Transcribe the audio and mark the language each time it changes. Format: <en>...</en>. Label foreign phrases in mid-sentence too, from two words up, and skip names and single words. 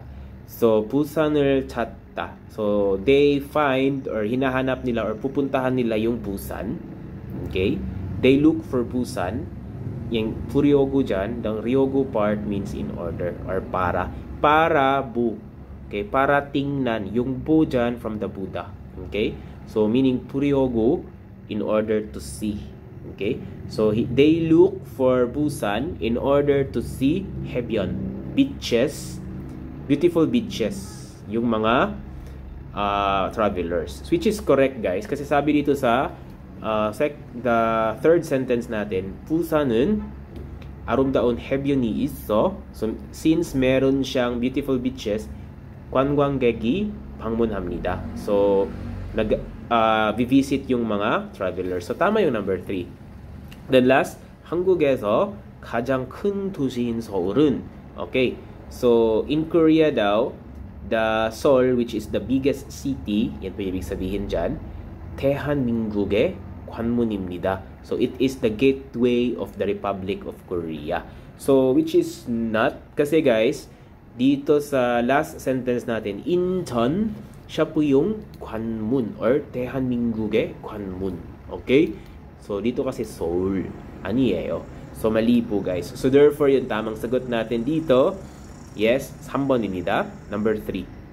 <ko>So, 부산을 찾다.</ko> <tl>So,</tl> <en>they find</en> <tl>or hinahanap nila or pupuntahan nila yung Busan.</tl> <en>Okay? They look for Busan.</en> <tl>Yung Puryogo dyan,</tl> <en>the Ryogo part means in order or para.</en> <tl>Para bu. Okay? Para tingnan. Yung bu dyan</tl> <en>from the Buddha.</en> <tl>Okay?</tl> <en>So, meaning Puryogo in order to see. Okay? So, they look for Busan in order to see Hebyeon. Beaches. Beautiful beaches.</en> <tl>Yung mga travelers.</tl> <en>Which is correct guys.</en> <tl>Kasi sabi dito sa</tl> <en>the third sentence</en> <tl>natin,</tl> <ko>Busan은 아름다운 해변이 있어.</ko> <en>So, since</en> <tl>meron siyang</tl> <en>beautiful beaches,</en> <ko>관광객이 방문합니다.</ko> <tl>So, visit yung mga travelers. So, tama yung number 3.</tl> <en>Then last,</en> <ko>한국에서 가장 큰 도시인 서울은,</ko> <en>okay, so in Korea daw, the Seoul, which is the biggest city,</en> <tl>yan po ibig sabihin dyan,</tl> <ko>대한민국의 관문입니다.</ko> <en>So it is the gateway of the Republic of Korea. So which is not,</en> <tl>kasi guys, dito sa last sentence natin, 인천, siya po yung 관문 or</tl> <ko>대한민국의 관문.</ko> <en>Okay?</en> <tl>So, dito kasi Seoul. 아니에요. So, mali po guys.</tl> <en>So, therefore,</en> <tl>yung tamang sagot natin dito, yes, 3번입니다.</tl> <en>Number 3.</en>